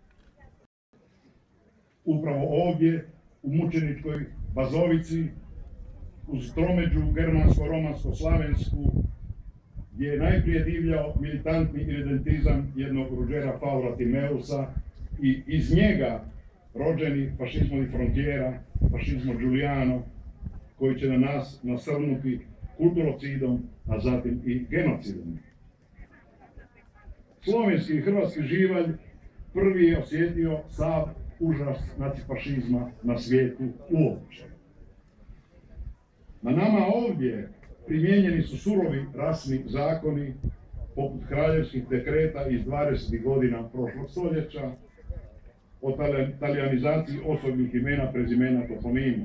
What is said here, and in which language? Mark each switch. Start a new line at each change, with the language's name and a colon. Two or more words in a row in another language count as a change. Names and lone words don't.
Croatian: upravo ovdje, u mučeničkoj Bazovici, uz tromeđu germansko-romansko-slavensku, gdje je najprije divljao militantni iredentizam jednog Ruggera Faura Timeusa i iz njega rođeni
Italian: fašizmo di frontiera, fašizmo Giuliano,
Croatian: koji će na nas nasrnuti kulturocidom, a zatim i genocidom. Slovenski i hrvatski živalj prvi je osjetio sav užas nacifašizma na svijetu uopće. Na nama ovdje primijenjeni su surovi rasni zakoni, poput kraljevskih dekreta iz 20 godina prošlog stoljeća, o talijanizaciji osobnih imena, prezimena, toponima.